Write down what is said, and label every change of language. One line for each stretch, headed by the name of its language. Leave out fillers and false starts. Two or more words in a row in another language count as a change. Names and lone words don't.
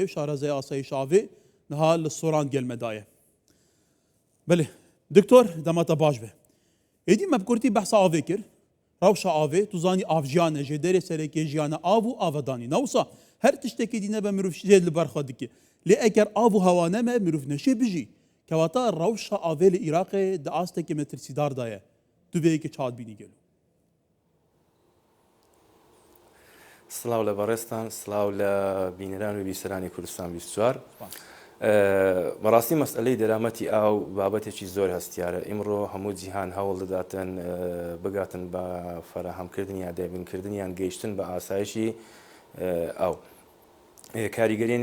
Kurdish: شارزه آسایش آوی نها للصوران گل مدایه بله دکتر دمات باش به ایدی مبکورتی بحث آوی کر روش آوی تو زانی آفجانه جدر سرکی جیانه آو آودانی نوسا هر تشتکی دینه به مروف جد لبرخادی که لی اگر آو هوانه ما مروف نشی بجی کواتا روش آوی لعراق دعاسته که مترسیدار دایه تو بیایی که چاد بینی گلو
Central Kurdish: سلااو لە بەڕێستان سلااو لە بینەران و بیسەرانی کوردستان 24 بەڕاستی مەسئلەی دەرامەتی ئاو بابەتێکی زۆر هەستیارە ئیمڕۆ هەموو جیهان هەوڵ دەداتن بگاتن بە فەرەهەمکردنیان دەبینکردنیان گەیشتن بە ئاسایشی ئاو کاریگەری